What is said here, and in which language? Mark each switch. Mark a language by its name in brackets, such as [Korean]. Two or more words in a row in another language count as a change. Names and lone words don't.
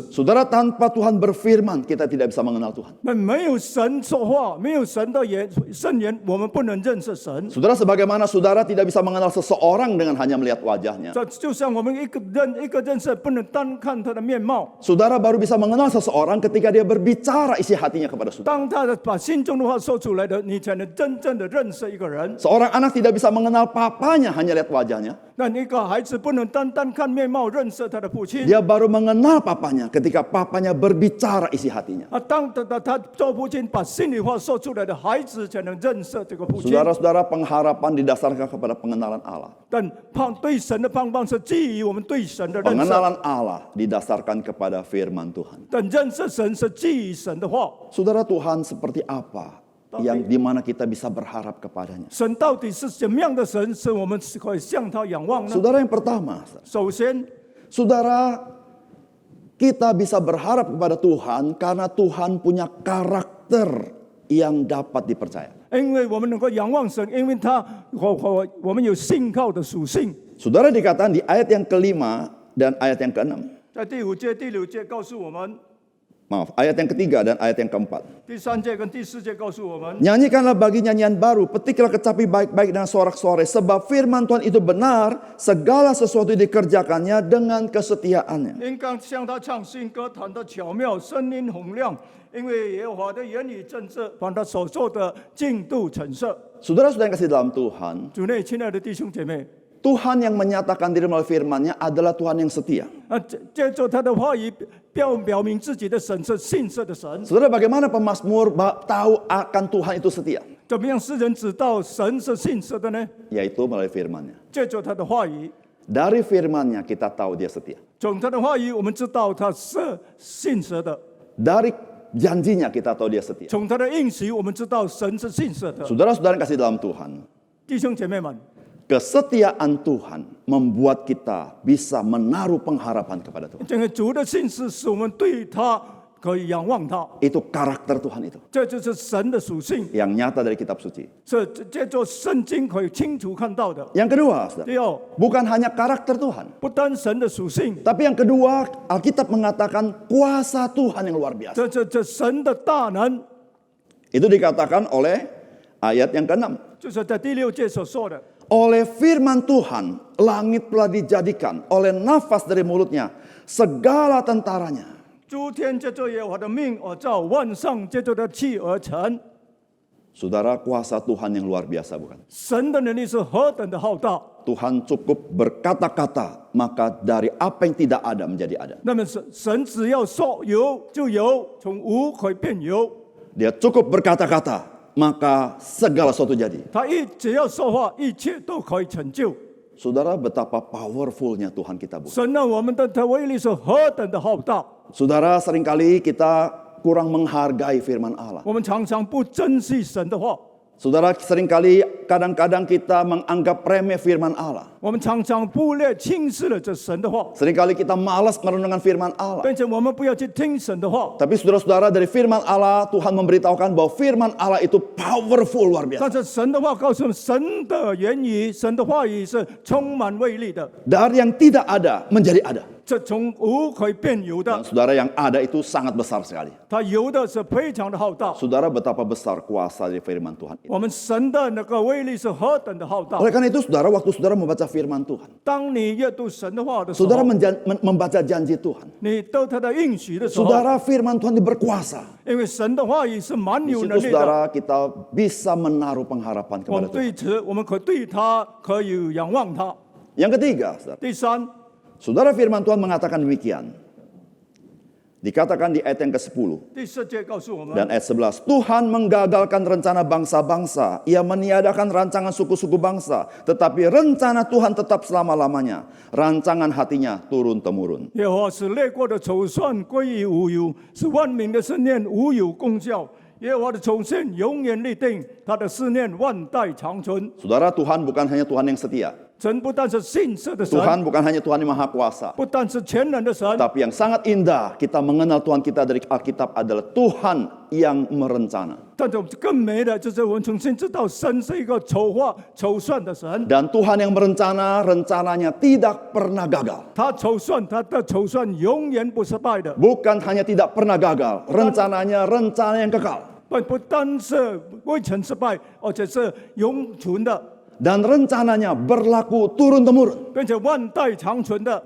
[Indonesian] Saudara, tanpa Tuhan berfirman, kita tidak bisa mengenal Tuhan. [Chinese] 那没有神说话，没有神的圣言，我们不能认识神。 [Indonesian] Saudara, sebagaimana saudara tidak bisa mengenal seseorang dengan hanya melihat wajahnya. [Chinese] 这就像我们一个认识，不能单看他的面貌。 [Indonesian] Saudara baru bisa mengenal seseorang ketika dia berbicara isi hatinya kepada saudara. [Chinese] 当他把心中的话说出来的，你才能真正的认识一个人。 [Indonesian] Seorang anak tidak bisa mengenal papanya hanya lihat wajahnya. [Chinese] 那一个孩子不能单看面貌认识他的父亲。 [Indonesian] Dia baru mengenal papanya ketika papanya berbicara isi hatinya. [Chinese] 当他做父亲把心里话说出来的孩子，才能认识这个父亲。 [Indonesian] Saudara-saudara, pengharapan didasarkan kepada pengenalan Allah. [Chinese] 但对神的盼望是基于我们对神的认识。 [Indonesian] Pengenalan Allah didasarkan kepada firman Tuhan. [Chinese] 但认识神是基于神的话。 [Indonesian] Saudara, Tuhan seperti apa yang dimana kita bisa berharap kepadanya? [Chinese] 神到底是什么样的神，是我们可以向他仰望呢？ [Indonesian] Saudara, yang pertama, [Chinese] 首先， [Indonesian] saudara, kita bisa berharap kepada Tuhan karena Tuhan punya karakter yang dapat dipercaya. [Chinese] 因为我们能够仰望神，因为我们有信靠的属性。 [Indonesian] Saudara, dikatakan di ayat yang kelima dan ayat yang keenam. [Chinese] 在第五节、第六节告诉我们， [Indonesian] Maaf, ayat yang ketiga dan ayat yang keempat. [Chinese] 第三节跟第四节告诉我们， [Indonesian] Nyanyikanlah bagi nyanyian baru, petiklah kecapi baik-baik dengan sorak-sorai, sebab firman Tuhan itu benar, segala sesuatu dikerjakannya dengan kesetiaannya. [Chinese] 应当向他唱新歌，弹得巧妙，声音洪亮，因为耶和华的言语正直，把他所做的尽都陈设。 [Indonesian] Saudara-saudara yang kasih dalam Tuhan, [Chinese] 主内，亲爱的弟兄姐妹， [Indonesian] Tuhan yang menyatakan diri melalui firman-Nya adalah Tuhan yang setia. [Chinese] 借着他的话语表明自己的神是信实的神。 [Indonesian] Saudara, bagaimana pemazmur tahu akan Tuhan itu setia? [Chinese] 怎么样使人知道神是信实的呢？ [Indonesian] Yaitu melalui firman-Nya. [Chinese] 借着他的话语， [Indonesian] Dari firman-Nya kita tahu dia setia. [Chinese] 从他的话语，我们知道他是信实的； [Indonesian] Dari janjinya kita tahu dia setia. [Chinese] 从他的应许，我们知道神是信实的。 [Indonesian] Saudara-saudara yang kasih dalam Tuhan, [Chinese] 弟兄姐妹们， [Indonesian] kesetiaan Tuhan membuat kita bisa menaruh pengharapan kepada Tuhan. [Chinese] 这个主的信实使我们对他可以仰望他， [Indonesian] Itu karakter Tuhan itu [Chinese] 这就是神的属性， [Indonesian] yang nyata dari kitab suci. [Chinese] 是借着圣经可以清楚看到的。 [Indonesian] Yang kedua, saudara, [Chinese] 第二， [Indonesian] bukan hanya karakter Tuhan, [Chinese] 不单神的属性， [Indonesian] tapi yang kedua Alkitab mengatakan kuasa Tuhan yang luar biasa. [Chinese] 这神的大能， [Indonesian] Itu dikatakan oleh ayat yang ke-6. [Chinese] 就是在第六节所说的。 [Indonesian] Oleh firman Tuhan, langit telah dijadikan, oleh nafas dari mulutnya, segala tentaranya. [Chinese] 诸天借着耶和华的命而造，万上借着他的气而成。 [Indonesian] Saudara, kuasa Tuhan yang luar biasa bukan? [Chinese] 神的能力是何等的浩大！ [Indonesian] Tuhan cukup berkata-kata, maka dari apa yang tidak ada menjadi ada. [Chinese] 那么神只要说有就有，从无可以变有。 [Indonesian] Dia cukup berkata-kata, maka segala sesuatu jadi. [Chinese] 他只要说话，一切都可以成就。 [Indonesian] Saudara, betapa powerfulnya Tuhan kita bukan? [Chinese] 神啊，我们的威力是何等的浩大！ [Indonesian] Saudara, seringkali kita kurang menghargai firman Allah. [Chinese] 我们常常不珍惜神的话， [Indonesian] Saudara, seringkali kadang-kadang kita menganggap remeh firman Allah. [Chinese] 我们常常忽略轻视了这神的话， [Indonesian] Seringkali kita malas merenungkan firman Allah. [Chinese] 并且我们不要去听神的话。 [Indonesian] Tapi saudara-saudara, dari firman Allah, Tuhan memberitahukan bahwa firman Allah itu powerful, luar [Chinese] 但 [Indonesian] biasa. [Chinese] 是神的话告诉我们，神的言语、神的话语是充满威力的， [Indonesian] Dari yang tidak ada menjadi ada. [Chinese] 这从无可以变有 [Indonesian] Dan [Chinese] 的， [Indonesian] saudara, yang ada itu sangat besar sekali. [Chinese] 它有的是非常的浩大。 [Indonesian] Saudara, betapa besar kuasa dari firman Tuhan itu. [Chinese] 我们神的那个威力是何等的浩大！ [Indonesian] Oleh karena itu, saudara, waktu saudara membaca firman Tuhan, [Chinese] 当你阅读神的话的时候， [Indonesian] saudara membaca janji Tuhan. [Chinese] 你得他的应许的时候， [Indonesian] Saudara, firman Tuhan itu berkuasa. [Chinese] 因为神的话语是蛮 [Indonesian] Di [Chinese] 有 [Indonesian] situ [Chinese] 能力的。 [Indonesian] saudara, kita bisa menaruh pengharapan [Chinese] 我 [Indonesian] kepada [Chinese] 们 [Indonesian] Tuhan. [Chinese] 对此，我们可对他可以仰望他。 [Indonesian] Yang ketiga, saudara, [Chinese] 第三， [Indonesian] saudara, firman Tuhan mengatakan demikian. Dikatakan di ayat yang ke-10 [Chinese] 第四节告诉我们， [Indonesian] dan ayat 11. Tuhan menggagalkan rencana bangsa-bangsa. Ia meniadakan rancangan suku-suku bangsa. Tetapi rencana Tuhan tetap selama-lamanya. Rancangan hatinya turun-temurun. [Chinese] 耶和华使列国的筹算归于无有，使万民的思念无有功效。耶和华的从线永远立定，他的思念万代长存。 [Indonesian] Saudara, Tuhan bukan hanya Tuhan yang setia. [Chinese] 神不但是信实的神， [Indonesian] Tuhan bukan hanya Tuhan yang maha kuasa. [Chinese] 不但是全能的神， [Indonesian] Tapi yang sangat indah kita mengenal Tuhan kita dari Alkitab adalah Tuhan yang merencana. [Chinese] 但是更美的就是我们重新知道神是一个筹划筹算的神， [Indonesian] Dan Tuhan yang merencana, rencananya tidak pernah gagal. [Chinese] 他筹算他的筹算永远不失败的， [Indonesian] Bukan hanya tidak pernah gagal, rencananya rencana yang kekal. [Chinese] 不单是未曾失败，而且是永存的， [Indonesian] Dan rencananya berlaku turun-temurun. [Chinese] 并且万代长存的。